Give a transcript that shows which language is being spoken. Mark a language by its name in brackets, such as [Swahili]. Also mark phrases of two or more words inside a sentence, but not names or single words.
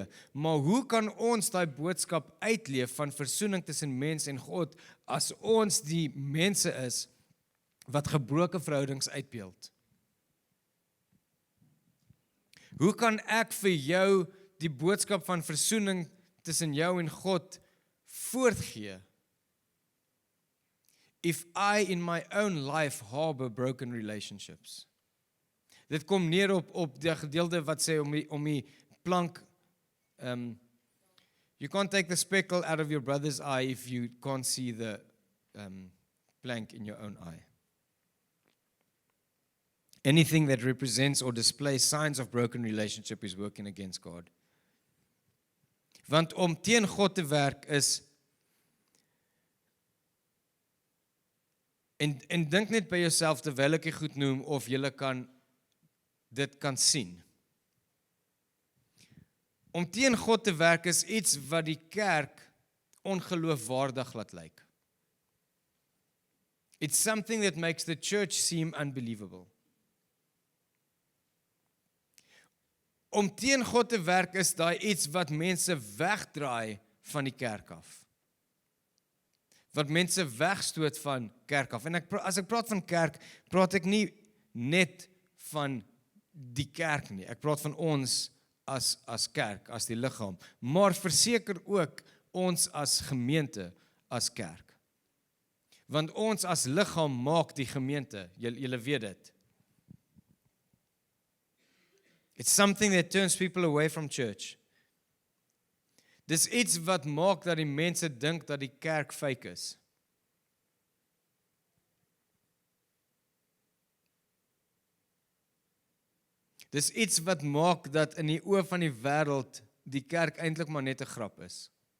[Afrikaans] Maar hoe kan ons daai boodskap uitleef van versoening tussen mens en God as ons die mense is wat gebroke verhoudings uitbeeld? Hoe kan ek vir jou die boodskap van versoening tussen jou en God voortgee [English] if I in my own life harbor broken relationships? [Afrikaans] Dit kom neer op die gedeelte wat sê om die plank, [English] you can't take the speckle out of your brother's eye if you can't see the plank in your own eye. Anything that represents or displays signs of broken relationship is working against God. [Afrikaans] Want om teen God te werk is, en dink net by jouself terwyl ek dit goed noem, of jy dit kan sien. Om teen God te werk is iets wat die kerk ongeloofwaardig laat lyk. [English] It's something that makes the church seem unbelievable. [Afrikaans] Om teen God te werk is daai iets wat mense wegdraai van die kerk af. Wat mense wegstoot van kerk af. En as ek praat van kerk, praat ek nie net van die kerk nie. Ek praat van ons as kerk, as die liggaam. Maar verseker ook ons as gemeente, as kerk. Want ons as liggaam maak die gemeente. Julle weet dit. [English] It's something that turns people away from church. [Afrikaans] Dis iets wat maak dat die mense dink dat die kerk fake is. Dis iets wat maak dat in die oë van die wêreld die kerk eintlik maar net 'n grap is.